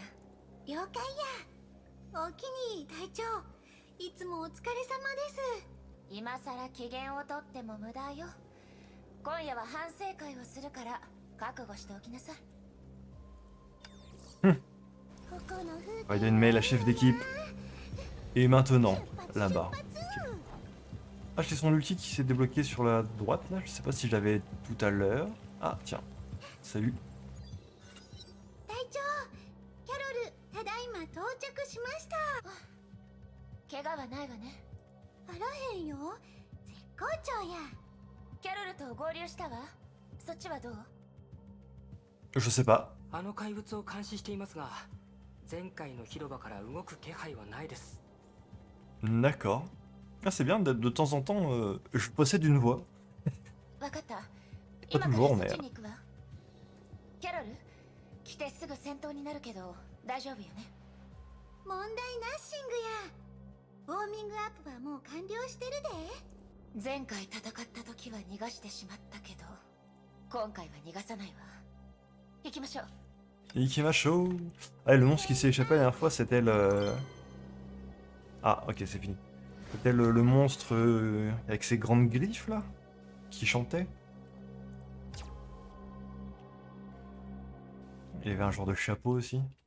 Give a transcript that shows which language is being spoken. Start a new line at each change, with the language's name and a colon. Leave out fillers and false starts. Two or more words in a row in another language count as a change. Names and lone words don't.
Japanese: 了解やおおきに隊長いつもお疲れ様です今さら機嫌をとっても無駄よ今夜は反省会をするから覚悟しておきなさいここの風景
French: Raiden Mei, la chef d'équipe. Et maintenant, là-bas. Ah, c'est son ulti qui s'est débloqué sur la droite, là. Je sais pas si je l'avais tout à l'heure. Ah, tiens. Salut.
Japanese: 着しました。怪我はないわね。あらへんよ。絶好調や。キャロルと合流したわ。そっちはどう？
French: Je sais pas.
Japanese: あの怪物を監視していますが、前回の広場から動く気配はないです。
French: D'accord. Ah, c'est bien, de temps en temps, je possède une voix.
Japanese: わかった。
French: pas
Japanese: 今から
French: toujours,
Japanese: そっ
French: mais...
Japanese: ちに行くわ。キャロル、来てすぐ戦闘になるけど大丈夫よね。問題ナッシングや。ウォーミングアップはもう完了してるで。前回戦った時は逃がしてしまったけど、今回は逃がさないわ。行きましょう。 Ikimacho.
French: Ah, le monstre qui s'est échappé la dernière fois, c'était le... Ah, ok, c'est fini. C'était le monstre avec ses grandes griffes, là, qui chantait. Il y avait un genre de chapeau aussi.